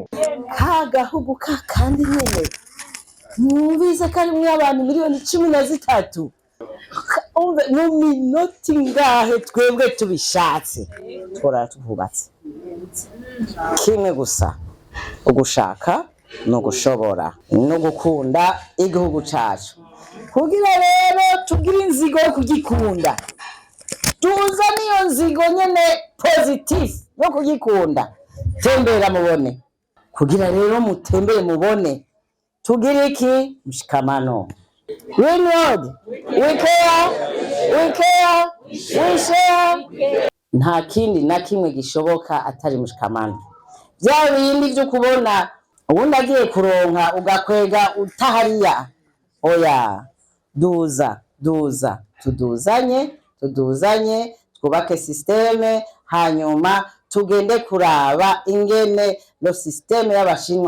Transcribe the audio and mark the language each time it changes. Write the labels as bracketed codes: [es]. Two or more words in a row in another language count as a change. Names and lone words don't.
[rn] Kagahugu kandi nyene mwumvise ko arimwo abantu miliyoni 13 mu minota ingahe twebwe tubishatse tuhubatse kimwe gusa, ugushaka no gushobora no gukunda igihugu cacu, kugira rero tugira inzigo yo kugikunda, tuza niyo nzigo nyene positive yo kugikunda. Tembera mubone, kugira rero mutembere mubone tugira iki mshikamano. [en] Green World, we care, we share. [rn] Nta kindi na kimwe gishoboka atari mshikamano. Vya bindi vyo kubona ubundi agiye kuronka ugakwega utahariya, oya duza tuduzanye twubake systeme, hanyuma tugende kuraba ingene no systeme y'Abashinwa.